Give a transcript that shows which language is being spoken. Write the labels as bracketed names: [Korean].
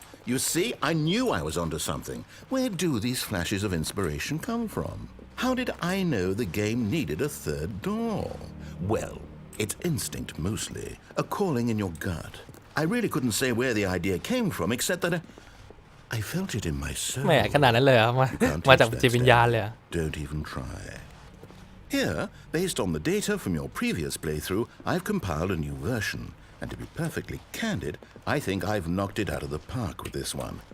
[English] You see, I knew I was onto something. Where do these flashes of inspiration come from? How did I know the game needed a third door? Well, it's instinct mostly, a calling in your gut. I really couldn't say where the idea came from, except that I felt it in my soul. [Thai] แหมขนาดนั้นเลยเหรอมาจากจิตวิญญาณเลยเหรอ [English] Don't even try. Here, based on the data from your previous playthrough, I've compiled a new version. And to be perfectly candid, I think I've knocked it out of the park with this one.